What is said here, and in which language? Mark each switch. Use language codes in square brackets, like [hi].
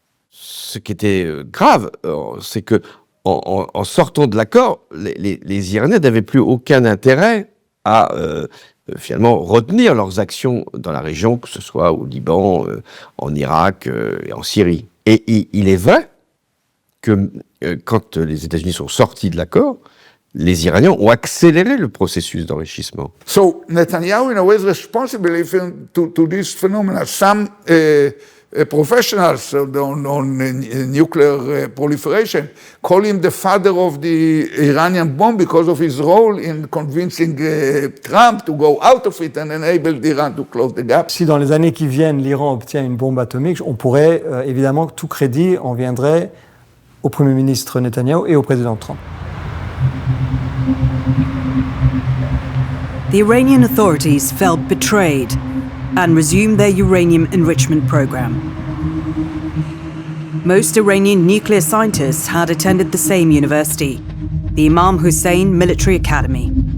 [fr] Ce qui était grave, c'est que en sortant de l'accord, les Iraniens n'avaient plus aucun intérêt à finalement retenir leurs actions dans la région, que ce soit au Liban, en Irak et en Syrie. Et il est vrai que quand les États-Unis sont sortis de l'accord, les Iraniens ont accéléré le processus d'enrichissement. [en] So Netanyahu, in a way, is responsible to this phenomenon. Some professionals on nuclear proliferation call him the father of the Iranian bomb because of his role in convincing Trump to go out of it and enable Iran to close the gap. [fr] Si dans les années qui viennent, l'Iran obtient une bombe atomique, on pourrait évidemment tout crédit en viendrait au Premier ministre Netanyahu et au président Trump. [en] The Iranian authorities felt betrayed and resumed their uranium enrichment program. Most Iranian nuclear scientists had attended the same university, the Imam Hussein Military Academy.